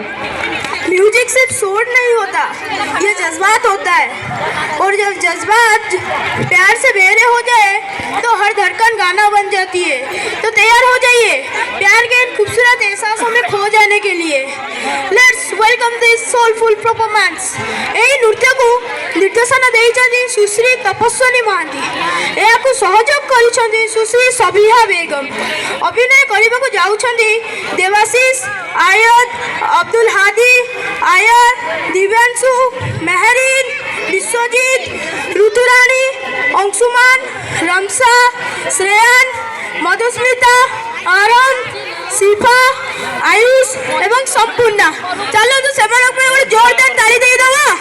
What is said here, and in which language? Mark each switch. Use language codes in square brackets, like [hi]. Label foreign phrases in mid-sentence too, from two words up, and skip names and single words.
[hi] म्यूजिक सिर्फ शोर नहीं होता, यह जज्बात होता है। और जब जज्बात प्यार से बहरे हो जाए तो हर धड़कन गाना बन जाती है। तो तैयार हो जाइए प्यार के इन खूबसूरत एहसासों में खो जाने के लिए। [en] Let's welcome this soulful performance. [or] ଏହି ନୃତ୍ୟକୁ ନିର୍ଦ୍ଦେଶନା ଦେଇଛନ୍ତି ସୁଶ୍ରୀ ତପସ୍ୱିନୀ ମହାନ୍ତି। ଏହାକୁ ସହଯୋଗ କରିଛନ୍ତି ସୁଶ୍ରୀ ସବିହା ବେଗମ। ଅଭିନୟ କରିବାକୁ ଯାଉଛନ୍ତି ଦେବାଶିଷ, ଆୟତ, ଅବ୍ଦୁଲ ହାଦି, आयर, दिव्यांशु, मेहरीन, विश्वजीत, ऋतुरानी, अंशुमान, रमसा, श्रेयन, मधुस्मिता, आरन, शिफा, आयुष एवं संपूर्णा। ଚାଲ ତ ସେମାନଙ୍କ ପାଇଁ ଗୋଟେ ଜୋରଦାର ତାଳି ଦେଇ ଦିଅ।